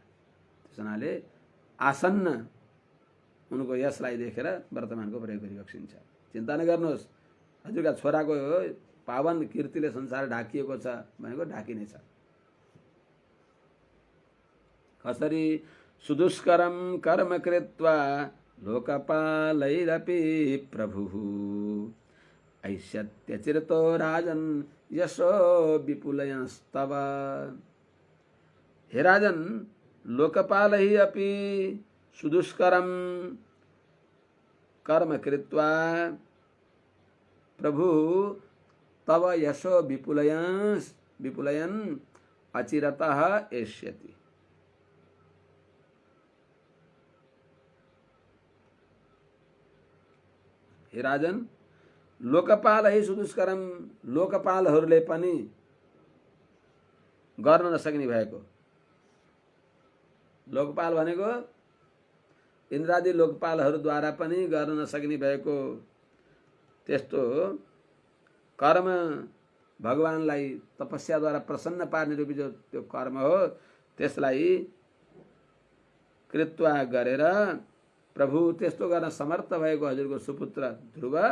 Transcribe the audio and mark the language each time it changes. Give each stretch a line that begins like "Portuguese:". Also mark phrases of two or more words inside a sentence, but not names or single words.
Nepali: त्यस हुनाले आसन्न उनको यसलाई देखेर वर्तमानको प्रयोग गरिबक्सिन्छ। चिन्ता नगर्नुहोस्, हजुरका छोराको पावन कीर्तिले संसार ढाकिएको छ भनेको ढाकिनेछ।
Sanskrit: कसरी सुदुष्करं कर्म कृत्वा लोकपालैरपि प्रभुः ऐष्यत्यचिरतो राजन् यशो विपुलयस्तव। हे राजन, लोकपालैः अपि सुदुष्करं कर्म कृत्वा प्रभु तव यशो विपुलयन् अचिरतः एष्यति। हे राजन, लोकपालैः सुदुष्करम,
Nepali: लोकपालहरूले पनि गर्न नसक्ने भएको, लोकपाल भनेको इन्द्रादि लोकपालहरूद्वारा पनि गर्न नसक्ने भएको त्यस्तो कर्म, भगवानलाई तपस्याद्वारा प्रसन्न पार्ने रूपी जो त्यो कर्म हो, त्यसलाई कृत्वा गरेर प्रभु त्यस्तो गर्न समर्थ भएको हजुरको सुपुत्र ध्रुव